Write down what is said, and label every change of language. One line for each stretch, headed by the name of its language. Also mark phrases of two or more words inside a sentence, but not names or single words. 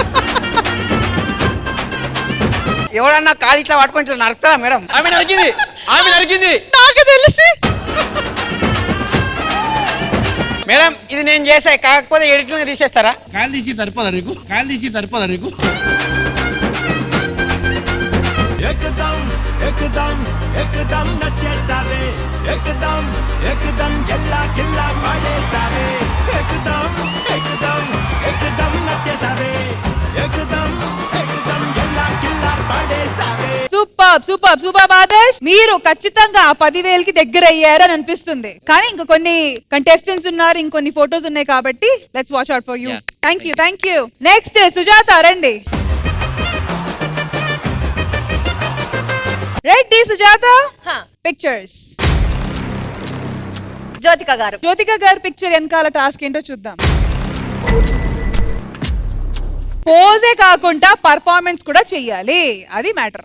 Telugu: ఎవడన్నా కాలు ఇట్లా పట్టుకొని ఇట్లా నరుకుతారా మేడం? ఆమె నరికింది నాకు తెలిసి. మేడం ఇది నేను చేసా, కాకపోతే ఎడిట్లో తీసేస్తారా? కాలు తీసి సరిపోదా నీకు? ఎకదం నచేసావే ఎకదం గిల్లా గిల్లా పాడేసావే ఎకదం నచేసావే ఎకదం గిల్లా గిల్లా పాడేసావే. సూపర్ ఆదేశ్. మీరు ఖచ్చితంగా ఆ 10,000కి దగ్గర అయ్యారు అని అనిపిస్తుంది. కానీ ఇంకా కొన్ని కంటెస్టెంట్స్ ఉన్నారు, ఇంకొన్ని ఫోటోస్ ఉన్నాయి కాబట్టి
English: let's watch out for you. thank you.
Telugu: నెక్స్ట్ సుజాత రండి. రెడ్డి సుజాత పిక్చర్స్. జ్యోతిక గారు పిక్చర్ వెనకాల టాస్క్ ఏంటో చూద్దాం. పోజే కాకుండా పర్ఫార్మెన్స్ కూడా చెయ్యాలి, అది మ్యాటర్.